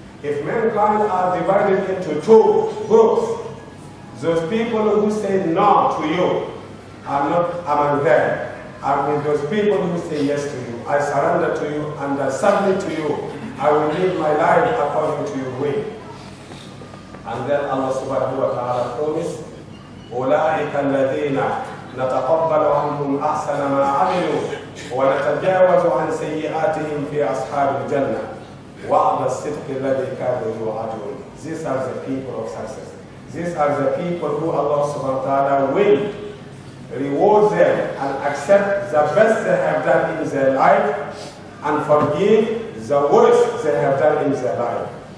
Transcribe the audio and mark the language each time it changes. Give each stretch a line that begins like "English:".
English: If mankind are divided into 2 groups, those people who say no to you are not among them. And with those people who say yes to you, I surrender to you and I submit to you. I will live my life according to your way. And then Allah subhanahu wa ta'ala promised,
Arabic: أُولَٰئِكَ الَّذِينَ نَتَقَبَّلُ عَنْهُمْ أَحْسَنَ مَا عَمِلُوا وَنَتَجَاوَزُ عَنْ سَيِّئَاتِهِمْ فِي أَصْحَابِ الْجَنَّةِ. وَعْدَ الصِّدْقِ الَّذِي كَانُوا يُوعَدُونَ.
English: These are the people of success. These are the people who Allah subhanahu wa ta'ala will reward them and accept the best they have done in their life and forgive the worst they have done in their life.